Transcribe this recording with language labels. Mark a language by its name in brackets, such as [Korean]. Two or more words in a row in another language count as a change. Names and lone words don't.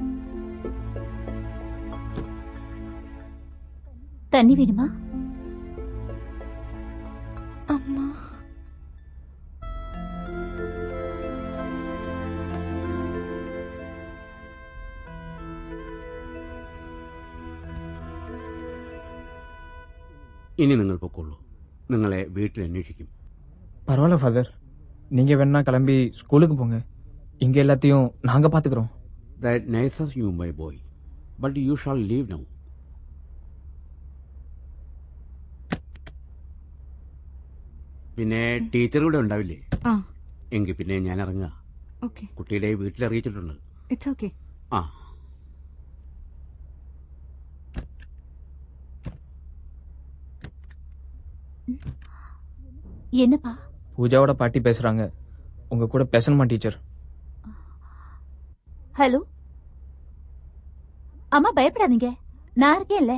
[Tamil] தண்ணி வேணுமா? அம்மா, [Malayalam] ഇനി നിങ്ങൾ പൊക്കോളൂ. നിങ്ങളെ വീട്ടിൽ അന്വേഷിക്കും. [Tamil] பரவாயில்ல ஃபாதர், நீங்க வேணா கிளம்பி ஸ்கூலுக்கு போங்க. இங்க எல்லாத்தையும் நாங்க பாத்துக்கிறோம். [English] That nices you, my boy. But you shall leave now. [Malayalam] പിന്നെ ടീച്ചർ ഇവിടെ ഉണ്ടാവില്ലേ? ആ, എങ്കിൽ പിന്നെ ഞാൻ ഇറങ്ങുക. ഓക്കെ, കുട്ടിയുടെ വീട്ടിൽ അറിയിച്ചിട്ടുണ്ട്. [English] It's okay. [Malayalam] ആ, [Tamil] என்னப்பா? பூஜாவோட பாட்டி பேசுறாங்க. உங்க கூட பேசணுமா டீச்சர்? ஹலோ அம்மா, பயப்படாதீங்க, நான் இருக்கேன்ல.